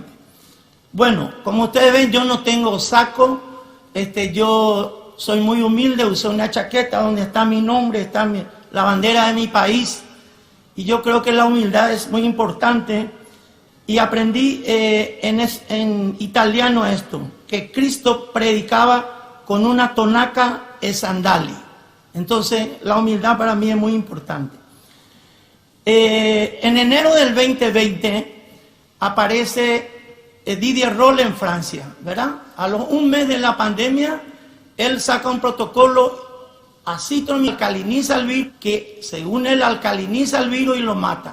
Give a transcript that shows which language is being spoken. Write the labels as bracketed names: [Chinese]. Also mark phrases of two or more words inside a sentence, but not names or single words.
[Spanish] Bueno, como ustedes ven, yo no tengo saco, yo soy muy humilde, usé una chaqueta donde está mi nombre, está la bandera de mi país, y yo creo que la humildad es muy importante, y aprendí en italiano esto, que Cristo predicaba con [Italian] una tonaca e sandali. [Spanish] Entonces, la humildad para mí es muy importante. En enero del 2020 aparece Didier Roll en Francia, ¿verdad? A los 1 mes de la pandemia, él saca un protocolo alcaliniza el virus, que según él alcaliniza el virus y lo mata.